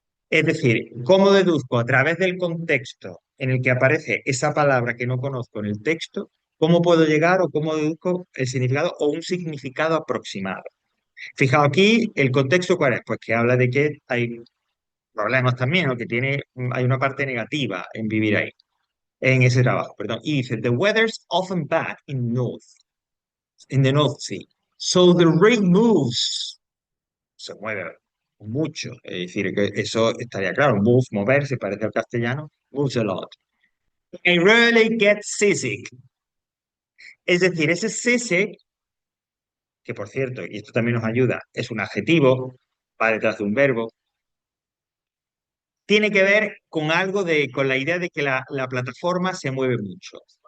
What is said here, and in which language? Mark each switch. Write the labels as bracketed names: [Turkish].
[Spanish] Es decir, ¿cómo deduzco a través del contexto en el que aparece esa palabra que no conozco en el texto? ¿Cómo puedo llegar o cómo deduzco el significado o un significado aproximado? Fijaos aquí, el contexto cuál es, pues que habla de que hay problemas también, o que hay una parte negativa en vivir ahí, en ese trabajo, perdón. [English] Y dice, the weather's often bad in the North Sea. So the rig moves, [Spanish] se mueve mucho. Es decir, que eso estaría claro. Move, mover, se parece al castellano. [English] Moves a lot. I really get seasick. [Spanish] Es decir, ese seasick, que por cierto, y esto también nos ayuda, es un adjetivo, va detrás de un verbo, tiene que ver con algo con la idea de que la plataforma se mueve mucho.